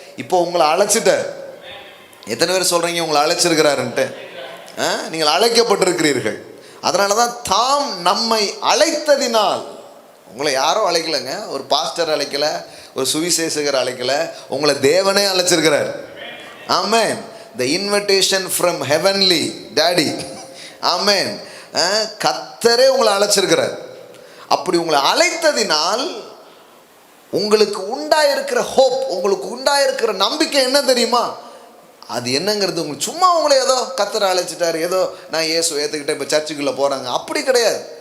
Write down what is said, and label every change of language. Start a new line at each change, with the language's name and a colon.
Tamil: இப்போ உங்களை அழைச்சிட்டார். எத்தனை பேர் சொல்கிறீங்க உங்களை அழைச்சிருக்கிறாருன்ட்டு? நீங்கள் அழைக்கப்பட்டிருக்கிறீர்கள். அதனால தான் தாம் நம்மை அழைத்ததினால். உங்களை யாரோ அழைக்கலைங்க, ஒரு பாஸ்டர் அழைக்கல, ஒரு சுவிசேஷகர் அழைக்கல, உங்களை தேவனே அழைச்சிருக்கிறார். ஆமென்.
English: The invitation from heavenly daddy.
Tamil: ஆமென். கர்த்தரே உங்களை அழைச்சிருக்கிறார். அப்படி உங்களை அழைத்ததினால் உங்களுக்கு உண்டாயிருக்கிற ஹோப், உங்களுக்கு உண்டாயிருக்கிற நம்பிக்கை என்ன தெரியுமா? அது என்னங்கிறது உங்களுக்கு சும்மா உங்களை ஏதோ கர்த்தரை அழைச்சிட்டாரு, ஏதோ நான் இயேசு ஏற்றுக்கிட்டேன் இப்போ சர்ச்சுக்குள்ளே போகிறாங்க அப்படி கிடையாது.